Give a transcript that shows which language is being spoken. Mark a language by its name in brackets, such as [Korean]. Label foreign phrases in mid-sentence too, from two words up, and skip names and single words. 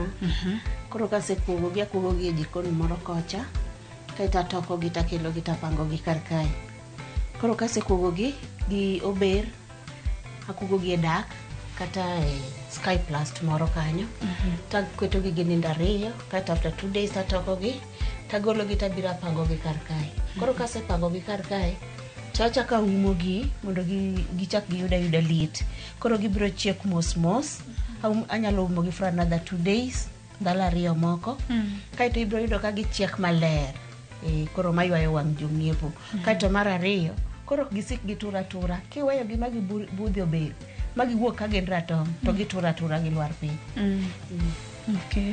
[Luo (Kenya and Tanzania)] Koro kase kuogo gi e jikon moro kocha. Kaita toko gi takelo gi tapango gi kar kae. Koro kase kuogo gi ober akuogo gi e dak kata sky plast moro kanyo. Taketo gi nindo 2 kaita [English] after 2 days [Luo (Kenya and Tanzania)] atoko gi tagolo gi tabira pango gi kar kae. Koro kase pango gi kar kae tachaka umo gi mondo gichak giyuda liet. Koro gibiro chiek mos. Anyalo umo gi [English] for another 2 days [Luo (Kenya and Tanzania)] ndalo 2 moko. Kaito ibiro yudo ka gichiek maler. Koro maywayo wang' jong'iepo. Kaito mar 2 koro gisik gitura kiweyo gi magi budhi obel magi wuok ka gin ratong to gitura gi lwar piny. Okay.